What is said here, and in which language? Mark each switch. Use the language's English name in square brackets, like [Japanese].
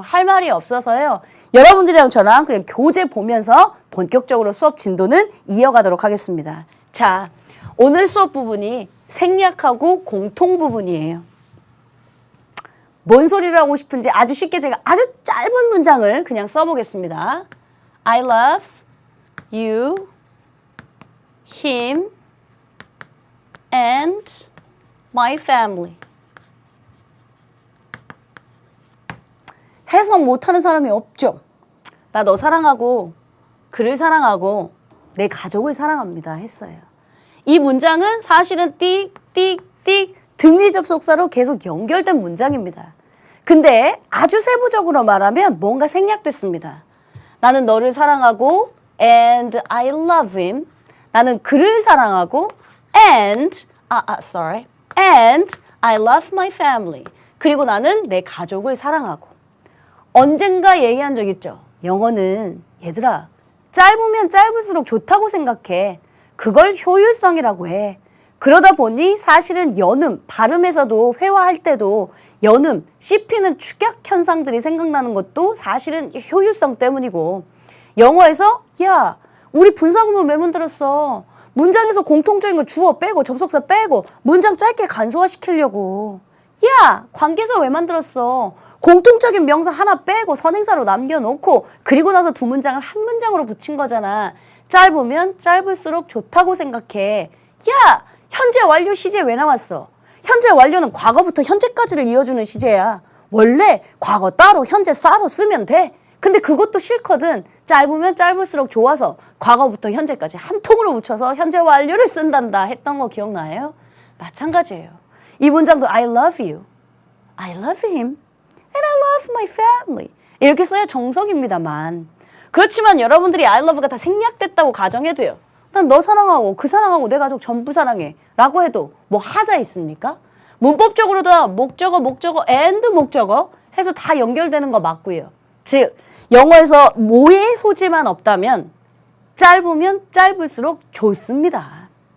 [Korean] 할 말이 없어서요. 여러분들이랑 저랑 그냥 교재 보면서 본격적으로 수업 진도는 이어가도록 하겠습니다. 자, 오늘 수업 부분이 생략하고 공통 부분이에요. 뭔 소리를 하고 싶은지 아주 쉽게 제가 아주 짧은 문장을 그냥 써보겠습니다. [English] I love you, him, and my family. [Korean] 해석 못하는 사람이 없죠. 나 너 사랑하고 그를 사랑하고 내 가족을 사랑합니다 했어요. 이 문장은 사실은 띡띡띡 등위 접속사로 계속 연결된 문장입니다. 근데 아주 세부적으로 말하면 뭔가 생략됐습니다. 나는 너를 사랑하고 [English] and I love him. [Korean] 나는 그를 사랑하고 [English] and I love my family. [Korean] 그리고 나는 내 가족을 사랑하고. 언젠가 얘기한 적 있죠. 영어는 얘들아 짧으면 짧을수록 좋다고 생각해. 그걸 효율성이라고 해. 그러다 보니 사실은 연음, 발음에서도 회화할 때도 연음, 씹히는 축약 현상들이 생각나는 것도 사실은 효율성 때문이고 영어에서 야, 우리 분사구문 왜 만들었어? 문장에서 공통적인 거 주어 빼고 접속사 빼고 문장 짧게 간소화시키려고. 야, 관계사 왜 만들었어? 공통적인 명사 하나 빼고 선행사로 남겨놓고 그리고 나서 두 문장을 한 문장으로 붙인 거잖아. 짧으면 짧을수록 좋다고 생각해. 야, 현재 완료 시제 왜 나왔어? 현재 완료는 과거부터 현재까지를 이어주는 시제야. 원래 과거 따로 현재 싸로 쓰면 돼. 근데 그것도 싫거든. 짧으면 짧을수록 좋아서 과거부터 현재까지 한 통으로 붙여서 현재 완료를 쓴단다 했던 거 기억나요? 마찬가지예요. 이 문장도 [English] I love you, I love him, and I love my family [Korean] 이렇게 써야 정석입니다만 그렇지만 여러분들이 I love가 다 생략됐다고 가정해도요. 난 너 사랑하고 그 사랑하고 내 가족 전부 사랑해 라고 해도 뭐 하자 있습니까? 문법적으로도 목적어 and 목적어 해서 다 연결되는 거 맞고요. 즉 영어에서 뭐의 소지만 없다면 짧으면 짧을수록 좋습니다.